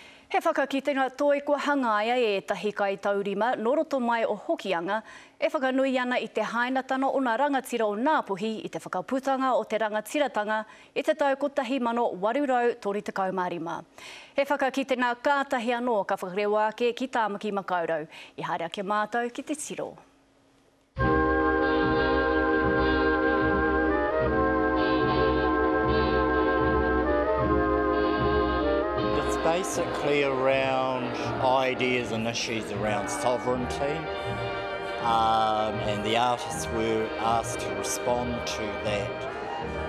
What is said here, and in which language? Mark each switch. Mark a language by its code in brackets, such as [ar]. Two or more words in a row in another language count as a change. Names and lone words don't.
[mi] He whakakitenga toi kua hangaia e tahi kai taurima, noroto mai o Hokianga, e whakanui ana i te hainatanga o ngā rangatira o Ngāpuhi i te whakaputanga o te rangatiratanga i te tau kotahi mano warurau tori te kaumārima. He whakakitenga kātahi anō ka whakareo ake ki Tāmaki Makaurau. I haere ake mātou ki te tiro. [en] Basically around ideas and issues around sovereignty, and the artists were asked to respond to that.